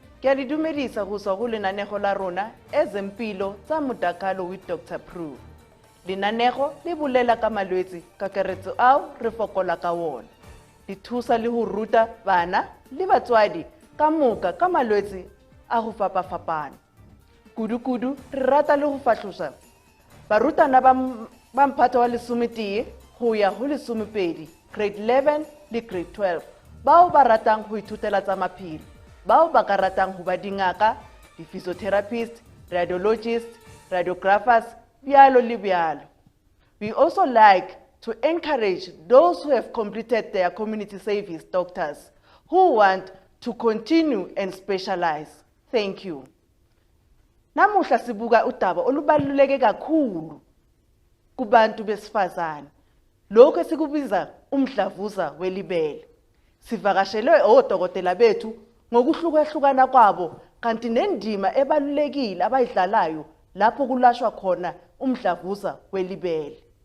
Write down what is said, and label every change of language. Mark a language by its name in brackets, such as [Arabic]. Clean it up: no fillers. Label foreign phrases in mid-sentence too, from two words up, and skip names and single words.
[Northern Sotho] Ke le dumedisa go tswa go lenanego la rona ezempilo tsa motakalo [English] with Dr. [Northern Sotho] Prue. Lenanego le bolela ka malwetse kakaretso ao re fokola ka wona. Le thusa le ho ruta bana le batswadi ka moka ka malwetse a go fapafapana. Kudu re rata le go fahlosa barutana ba mphato wa lesometee go ya go lesomepedi, grade 11 le grade 12, bao ba ratang go ithutela tsa maphelo, bao ba ka ratang go ba dingaka, [English] di-physiotherapists, radiologists, radiographers, [Northern Sotho] bialo le bialo. [English] We also like to encourage those who have completed their community service doctors who want to continue and specialize. Thank you. [Zulu] Namuhla sibuka udaba olubaluleke kakhulu kubantu besifazane. Lokho esikubiza umdlavuza welibele. Sivakashelwe odokotela bethu ngokuhlukahlukana kwabo kanti nendima ebalulekile abayidlalayo lapho kulashwa khona umdlavuza welibele.